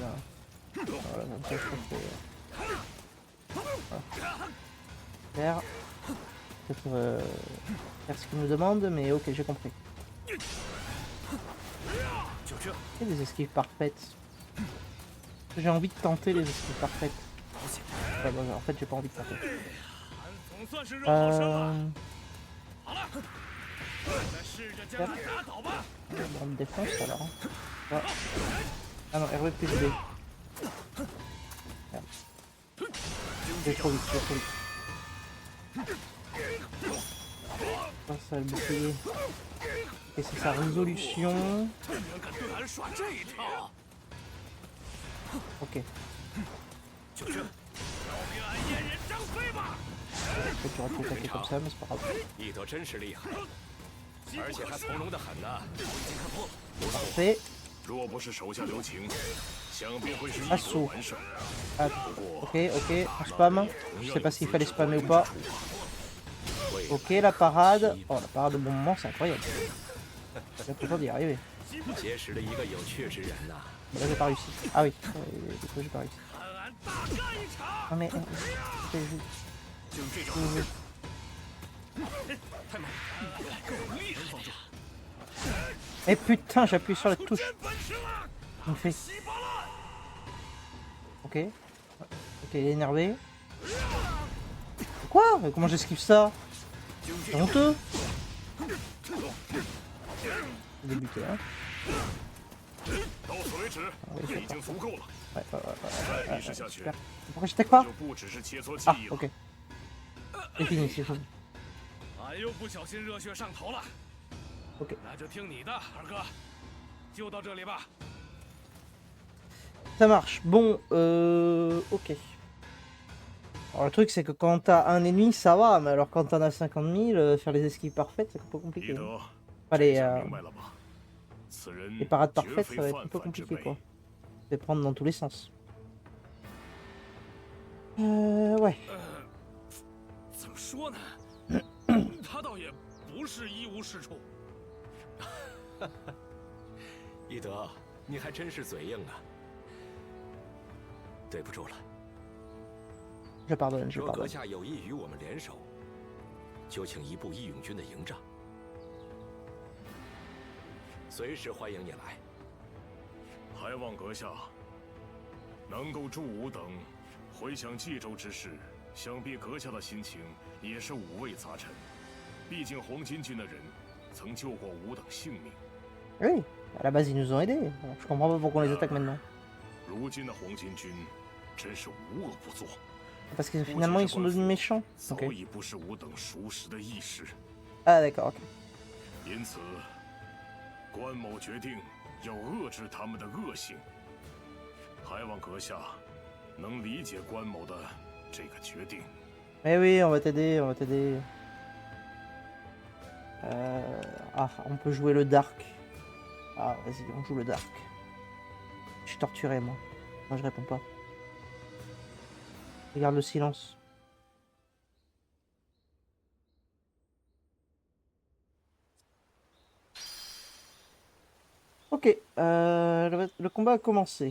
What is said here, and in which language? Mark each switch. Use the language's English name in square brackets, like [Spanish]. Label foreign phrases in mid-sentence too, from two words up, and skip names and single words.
[French] Voilà, comme ça, je peux faire. Peut-être faire ce qu'il nous demande, mais ok, j'ai compris. Il y a des esquives parfaites. J'ai envie de tenter les esquives parfaites. Ouais, bon, en fait, j'ai pas envie de tenter. [Chinese] 俺总算是热好生了。好了，再试着将他打倒吧。 [French] On me défonce alors. Ah, ah non, RV plus B. Merde. Je vais trop vite, je vais trop vite. Ça, ça va le bouclier. Et c'est sa résolution. [Chinese] 居然敢对俺耍这一套！ [French] Ok. [Chinese] 就是，要命俺燕人张飞吧！ [French] Peut-être j'aurais pu attaquer comme ça, mais c'est pas grave. [Chinese] 翼德真是厉害，而且还从容的很呢。 [French] Parfait. [Chinese] 若不是手下留情，想必会是一 [French] Assaut. [Chinese] 个完胜。 [French] Ah, ok, ok, on spam. Je sais pas s'il fallait spammer ou pas. Ok, la parade. Oh, la parade au bon moment, c'est incroyable. J'ai l'impression d'y arriver. [Chinese] 结识了一个有趣之人呐。 [French] Là, j'ai pas réussi. Ah oui, du coup, j'ai pas réussi. [Chinese] 看俺大干一场！ [French] Non, mais. Eh putain, j'appuie sur la touche. [Chinese] 真本事了！ [French] Il me fait. [Chinese] 稀巴烂！ [French] Ok. Ok, il est énervé. Quoi? Quoi? Mais comment j'esquive ça? C'est honteux. Débuté, hein. [Chinese] 到此为止，已经足够了。再逼视下去， [French] Super. Pourquoi j'attaque pas? [Chinese] 就不只是切磋技 [French] Ah, [Chinese] 艺了。 [French] ok. C'est fini, c'est fini. [Chinese] 俺又不小心热血上头了。 [French] Ok. [Chinese] 那就听你的，二哥，就到这里吧。 [French] Ça marche. Bon, ok. Alors le truc c'est que quand t'as un ennemi ça va, mais alors quand t'en as 50 000, faire les esquives parfaites c'est un peu [Chinese] 彼 [French] compliqué. [Chinese] 得， [French] Enfin, [Chinese] 这下明白了吧？此人 [French] les parades [Chinese] 绝 [French] parfaites [Chinese] 非 [French] ça va être un [Chinese] 泛 [French] peu [Chinese] 泛之 [French] compliqué [Chinese] 辈 [French] quoi. Les prendre dans tous les sens. Ouais. [Chinese] 怎么说呢？他倒也不是一无是处。翼德，你还真是嘴硬啊！对不住了。 [French] Je pardonne, je [Chinese] 若阁 [French] pardonne. [Chinese] 下有意与我们联手，就请移步义勇军的营帐，随时欢迎你来。还望阁下能够助吾等回想冀州之事，想必阁下的心情也是五味杂陈。毕竟黄巾军的人曾救过吾等性命。 [French] Oui, à la base ils nous ont aidés. Je comprends pas pourquoi on les attaque maintenant. [Chinese] 如今的黄巾军真是无恶不作， [French] Parce que finalement ils sont devenus méchants. [Chinese] 早 [French] Ok. [Chinese] 已不是吾等熟识的义士。 [French] Ah d'accord, ok. [Chinese] 因此，关某决定要遏制他们的恶行。还望阁下能理解关某的这个决定。 [French] Eh oui, on va t'aider, on va t'aider. Ah, on peut jouer le dark. Ah, vas-y, on joue le dark. Je suis torturé, moi. Moi, je réponds pas. Regarde le silence. Ok, le combat a commencé.